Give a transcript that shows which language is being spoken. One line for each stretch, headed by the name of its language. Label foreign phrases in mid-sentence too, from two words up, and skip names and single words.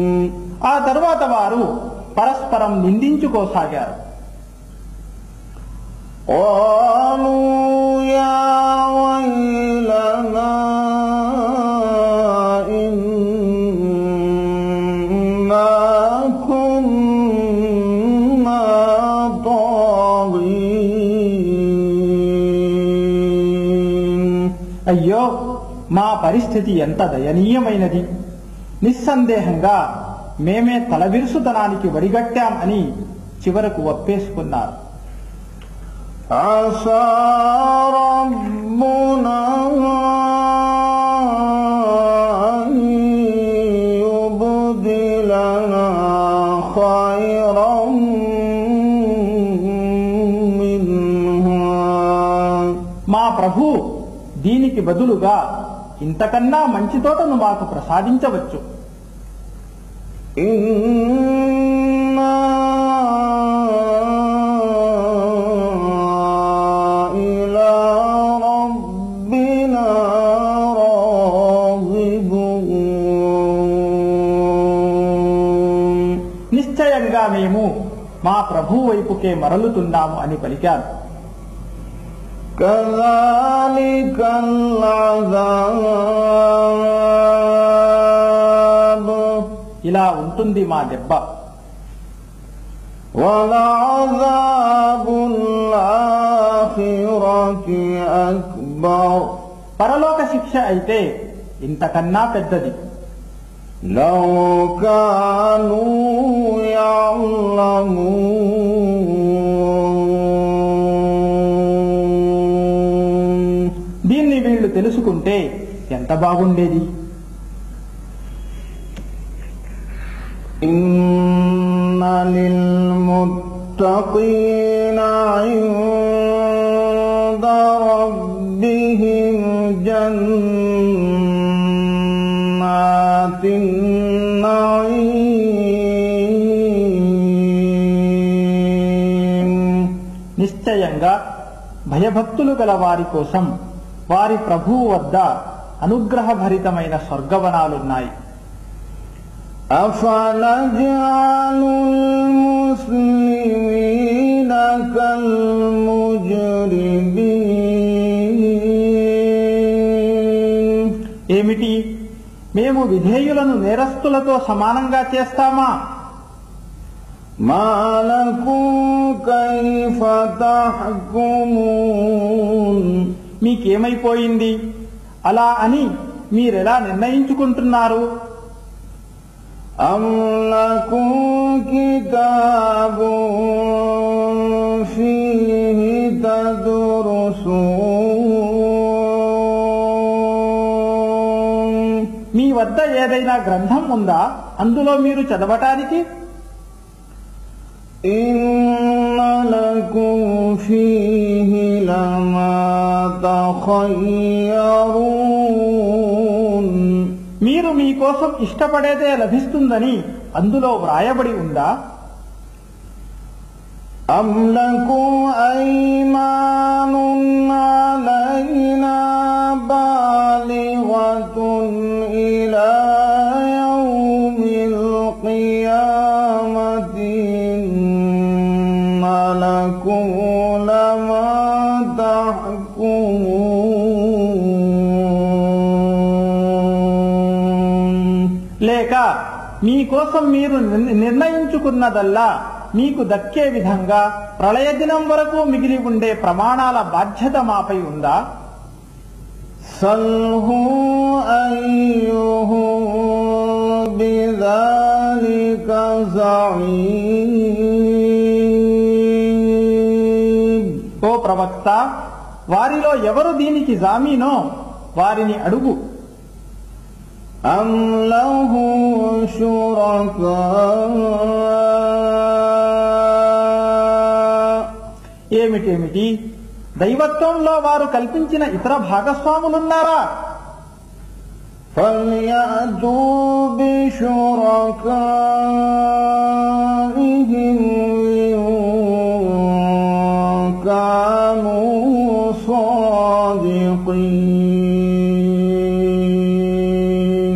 Telugu: ఆ తరువాత వారు పరస్పరం నిందించుకోసాగారు.
Arabic: قالوا يا ويلنا إنا كنا طاغين.
Telugu: అయ్యో మా పరిస్థితి ఎంత దయనీయమైనది, నిస్సందేహంగా మేమే తలవిరుసుతనానికి వడిగట్టాం అని చివరకు ఒప్పేసుకున్నారు.
Arabic: عسى ربنا أن يبدلنا خيرا منها.
Telugu: మా ప్రభు దీనికి బదులుగా ఇంతకన్నా మంచి తోటను మాకు ప్రసాదించవచ్చు.
Arabic: إنا إلى ربنا راغبون.
Telugu: నిశ్చయంగా మేము మా ప్రభు వైపుకే మరలుతున్నాము అని పలికారు.
Arabic: كذلك العذاب.
Telugu: ఇలా ఉంటుంది మా దెబ్బ.
Arabic: ولعذاب الآخرة أكبر.
Telugu: పరలోక శిక్ష అయితే ఇంతకన్నా పెద్దది.
Arabic: لو كانوا يعلمون.
Telugu: దీన్ని వీళ్లు తెలుసుకుంటే ఎంత బాగుండేది.
Arabic: إن للمتقين للمتقين عند ربهم جنات النعيم.
Telugu: నిశ్చయంగా భయభక్తులు గల వారి కోసం వారి ప్రభువు వద్ద అనుగ్రహభరితమైన స్వర్గవనాలున్నాయి.
Arabic: أفنجعل المسلمين كالمجرمين.
Telugu: ఏమిటి, మేము విధేయులను నేరస్తులతో సమానంగా చేస్తామా?
Arabic: ما لكم كيف تحكمون.
Telugu: మీకేమైపోయింది, అలా అని మీరెలా నిర్ణయించుకుంటున్నారు?
Arabic: أم لكم كتاب فيه تدرسون.
Telugu: మీ వద్ద ఏదైనా గ్రంథం ఉందా అందులో మీరు చదవటానికి?
Arabic: إن لكم فيه لما تخيرون.
Telugu: మీరు మీకోసం ఇష్టపడేదే లభిస్తుందని అందులో వ్రాయబడి ఉందా?
Arabic: أم لكم أيمان علينا بالغة إلى يوم القيامة إن لكم لما تحكمون.
Telugu: లేక మీకోసం మీరు నిర్ణయించుకున్నదల్లా మీకు దక్కే విధంగా ప్రళయ దినం వరకు మిగిలి ఉండే ప్రమాణాల బాధ్యత మాపై ఉందా?
Arabic: سلهم أيهم بذلك زعيم.
Telugu: ఓ ప్రవక్త, వారిలో ఎవరు దీనికి జామీనో వారిని అడుగు.
Arabic: أم له شركاء.
Telugu: ఏమిటేమిటి, దైవత్వంలో వారు కల్పించిన ఇతర భాగస్వాములున్నారా?
Arabic: فليأتوا بشركائهم إن كانوا صادقين.